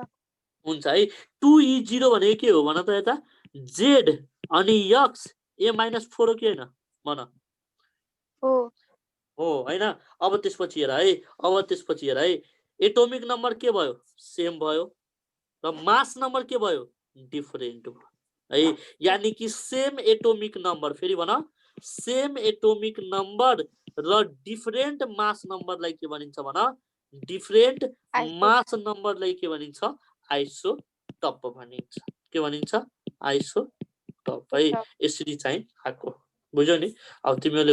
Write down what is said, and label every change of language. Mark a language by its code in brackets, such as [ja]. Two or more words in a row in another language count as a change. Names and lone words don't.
[ne] हुन्छ है 2E0 भनेको के हो भन त यता Z अनि X A-4 के हैन भन हो हैन अब त्यसपछि हेर है [en] atomic number [ne] के भयो सेम भयो र [en] mass number [ne] के भयो डिफरेंट है [hi] यानी कि [en] same atomic number [ne] फेरि भन [en] same atomic number [ne] र [en] different mass number [ne] के भनिन्छ भन [en] different mass number [ne] के भनिन्छ आइसोटोप भनिन्छ के भनिन्छ आइसोटोप है यसरी चाहिँ आको बुझ्यौ नि अब तिमीहरुले